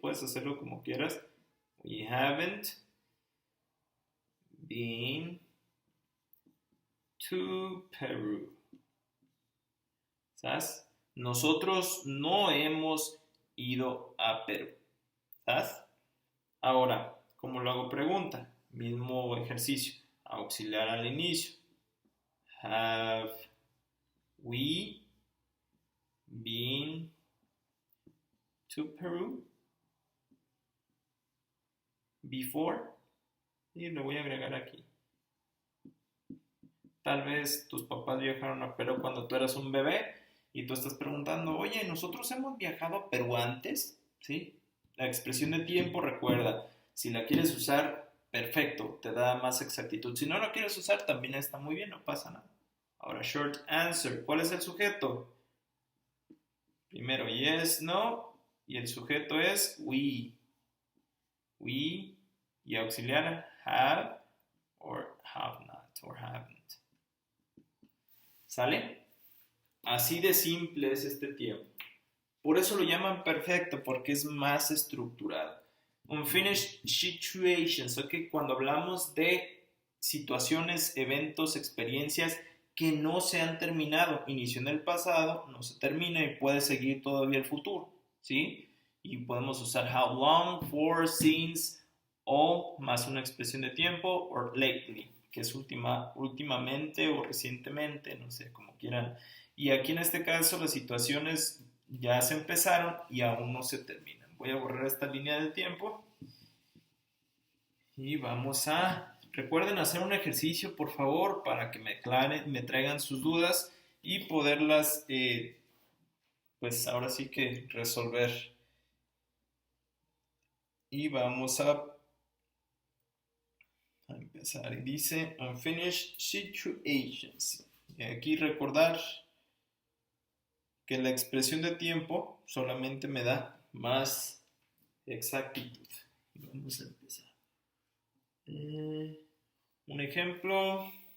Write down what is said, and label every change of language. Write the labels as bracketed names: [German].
[Spanish] Puedes hacerlo como quieras. [English] We haven't been to Peru. [Spanish] ¿Sabes? Nosotros no hemos ido a Perú. ¿Sabes? Ahora, ¿cómo lo hago pregunta? Mismo ejercicio. Auxiliar al inicio. [English] Have we been to Peru before? [Spanish] Y lo voy a agregar aquí. Tal vez tus papás viajaron a Perú cuando tú eras un bebé y tú estás preguntando, oye, ¿nosotros hemos viajado a Perú antes? ¿Sí? La expresión de tiempo, recuerda, si la quieres usar, perfecto, te da más exactitud. Si no la quieres usar, también está muy bien, no pasa nada. Ahora, short answer. ¿Cuál es el sujeto? Primero, yes, no, y el sujeto es we. [English] We, [Spanish] y auxiliar, [English] have, or have not, or haven't. [Spanish] ¿Sale? Así de simple es este tiempo. Por eso lo llaman perfecto, porque es más estructurado. Unfinished situations, ¿ok? Cuando hablamos de situaciones, eventos, experiencias que no se han terminado. Inició en el pasado, no se termina y puede seguir todavía el futuro, ¿sí? Y podemos usar how long, for, since, all, más una expresión de tiempo, or lately, que es últimamente o recientemente, no sé, como quieran. Y aquí en este caso las situaciones ya se empezaron y aún no se terminan. Voy a borrar esta línea de tiempo y vamos a... Recuerden hacer un ejercicio, por favor, para que me traigan sus dudas y poderlas, pues ahora sí que resolver. Y vamos a empezar. Y dice unfinished situations. Y aquí recordar que la expresión de tiempo solamente me da más exactitud. Y vamos a empezar. Un ejemplo.